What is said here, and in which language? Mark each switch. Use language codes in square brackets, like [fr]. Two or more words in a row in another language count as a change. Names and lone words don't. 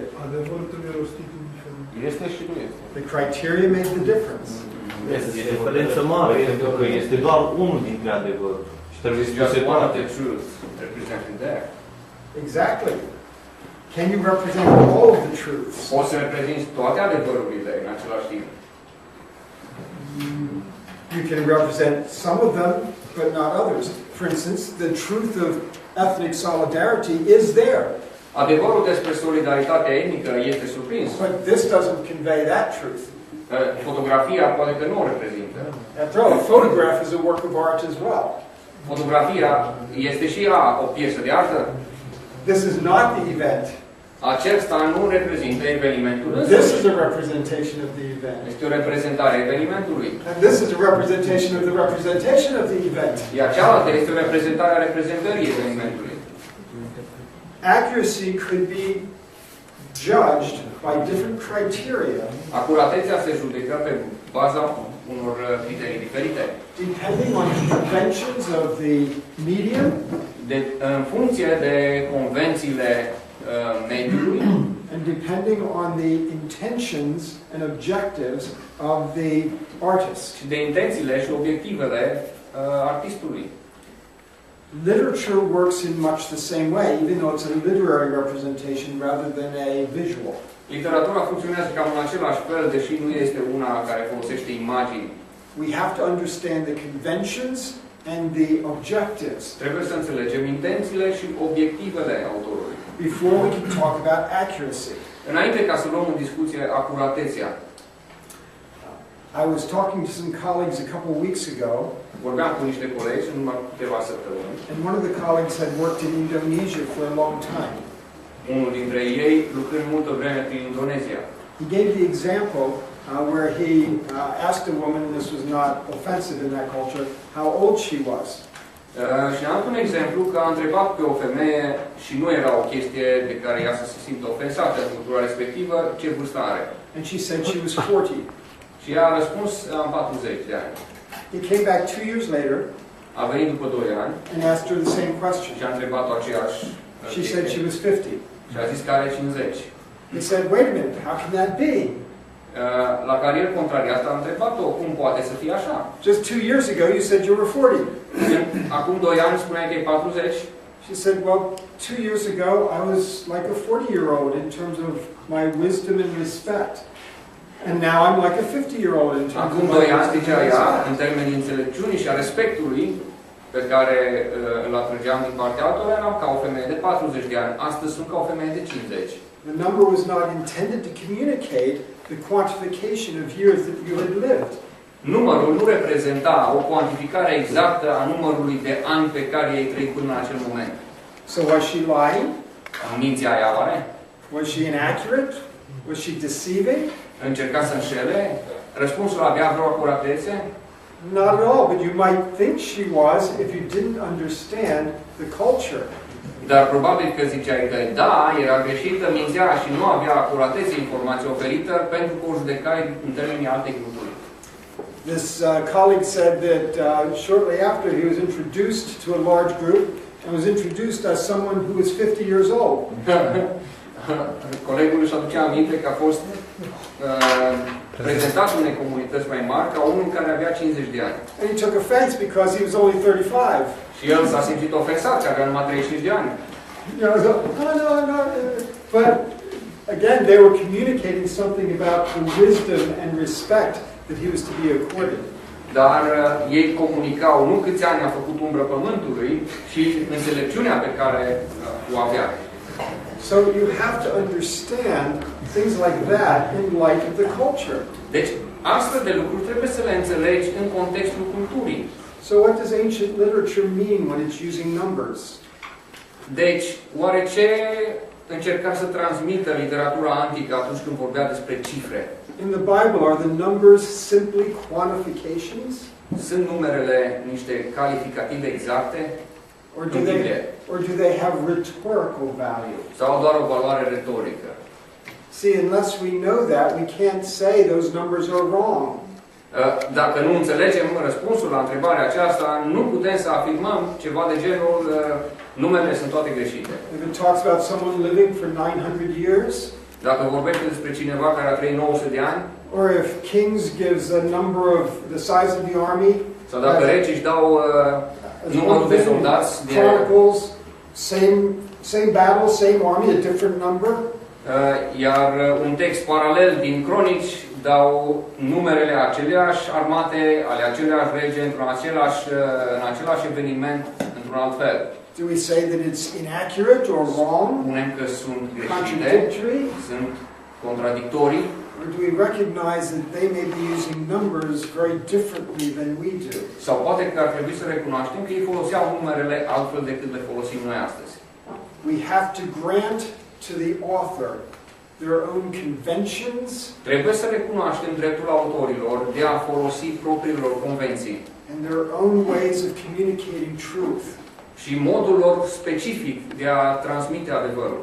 [ro] Adevărul trebuie rostit indiferent. Este și nu este. [en] The criteria make the difference. [ro] Este o diferență mare, pentru că este doar unul dintre adevăruri. Și trebuie să [en] Just [ro] se [en] one of [ro] poate. [en] the truths represented there. Exactly. Can you represent all of the truths? [ro] Poți să reprezinți toate adevărurile în același timp. [en] You can represent some of them, but not others. For instance, the truth of ethnic solidarity is there. [ro] Adevărul despre solidaritatea etnică este surprins. [en] But this doesn't convey that truth. [ro] Fotografia poate că nu o reprezintă. [en] After all, a photograph is a work of art as well. [ro] Fotografia este și ea o piesă de artă. [en] This is not the event. [ro] Acesta nu reprezintă evenimentul [en] This [ro] însuși. [en] is a representation of the event. [ro] Este o reprezentare a evenimentului. [en] And this is a representation of the representation of the event. [ro] Iar cealaltă este o reprezentare a reprezentării evenimentului. [en] Accuracy could be judged by different criteria [ro] Acuratețea se judecă pe baza unor criterii diferite. [en] depending on the conventions of the medium [ro] În funcție de convențiile mediului [en] and depending on the intentions and objectives of the artist. [ro] și de intențiile și obiectivele artistului. [en] Literature works in much the same way, even though it's a literary representation rather than a visual. [ro] Literatura funcționează cam în același fel, deși nu este una care folosește imagini. [en] We have to understand the conventions and the objectives [ro] Trebuie să înțelegem intențiile și obiectivele autorului. [en] before we can talk about accuracy. [ro] Înainte ca să luăm în discuție acuratețea, [en] I was talking to some colleagues a couple of weeks ago, [ro] vorbeam cu niște colegi în numai câteva săptămâni. [en] and one of the colleagues had worked in Indonesia for a long time. [ro] Unul dintre ei lucrând multă vreme prin Indonezia. [en] He gave the example where he asked a woman, and this was not offensive in that culture, how old she was. [ro] Și am dat un exemplu că a întrebat pe o femeie și nu era o chestie de care ea să se simtă ofensată în cultura respectivă, ce vârstă are. [en] And she said she was 40. [ro] Și ea a răspuns, am 40 de ani. [en] He came back 2 years later [ro] A venit după 2 ani [en] and asked her the same question. [ro] și a întrebat-o aceeași [en] She said she was 50. [ro] și a zis că are 50. [en] He said, wait a minute, how can that be? [ro] La carieră contrariată a întrebat-o cum poate să fie așa. [en] Just 2 years ago you said you were 40. [ro] Acum 2 ani spuneai că e 40. [en] She said, well, 2 years ago I was like a 40-year-old in terms of my wisdom and respect. And now I'm like a 50-year-old in terms [ro] Acum [en] of my [ro] 2 ani, [en] wisdom [ro] zicea [en] and [ro] ea, [en] respect. [ro] în termenii înțelepciunii și a respectului pe care îl atrăgeam din partea altora, eram ca o femeie de 40 de ani. Astăzi sunt ca o femeie de 50. [en] The number was not intended to communicate the quantification of years that you had lived. [ro] Numărul nu reprezenta o cuantificare exactă a numărului de ani pe care ei trăit până în acel moment. [en] So was she lying? [ro] Mințea ea, oare? [en] Was she inaccurate? Was she deceiving? [ro] Încerca să înșele? Răspunsul avea vreo acuratețe? [en] Not at all, but you might think she was if you didn't understand the culture. [ro] Dar probabil că ziceai că da, era greșită, mințea și nu avea acuratețe informație oferită pentru că o judecai în termenii alte grupuri. [en] This colleague said that shortly after he was introduced to a large group and was introduced as someone who was 50 years old. [ro] Colegul își aducea aminte că a fost prezentat unei comunități mai mari ca unul care avea 50 de ani. [en] And he took offense because he was only 35. [ro] Și el s-a simțit ofensat că avea numai 35 de ani. [en] You know, so, no. But again, they were communicating something about the wisdom and respect that he was to be accorded. [ro] Dar ei comunicau nu câți ani a făcut umbră pământului, ci înțelepciunea pe care o avea. [en] So you have to understand things like that in light of the culture. [ro] Deci, astfel de lucruri trebuie să le înțelegi în contextul culturii. [en] So what does ancient literature mean when it's using numbers? [ro] Deci, oare ce încerca să transmită literatura antică atunci când vorbea despre cifre? [en] In the Bible, are the numbers simply quantifications? [ro] Sunt numerele niște calificative exacte? [en] Or do they have rhetorical value? [ro] Sau doar o valoare retorică? [en] See, unless we know that, we can't say those numbers are wrong. [ro] Dacă nu înțelegem răspunsul la întrebarea aceasta, nu putem să afirmăm ceva de genul numerele sunt toate greșite. [en] If it talks about someone living for 900 years, [ro] Dacă vorbește despre cineva care a trăit 900 de ani, [en] or if Kings gives a number of the size of the army, [ro] sau dacă regii își dau numărul de soldați, [en] Chronicles, same battle, same army, a different number. [ro] Iar un text paralel din Cronici dau numerele aceleași armate, ale aceleași rege, în același eveniment, într-un alt fel. [en] Do we say that it's inaccurate or wrong? [ro] Spunem că sunt greșite, [en] Contradictory? [ro] sunt contradictorii, [en] Or do we recognize that they may be using numbers very differently than we do? [ro] sau poate că ar trebui să recunoaștem că ei foloseau numerele altfel decât le folosim noi astăzi. [en] We have to grant to the author their own conventions [ro] Trebuie să recunoaștem dreptul autorilor de a folosi propriilor convenții [en] and their own ways of communicating truth, [ro] și modul lor specific de a transmite adevărul.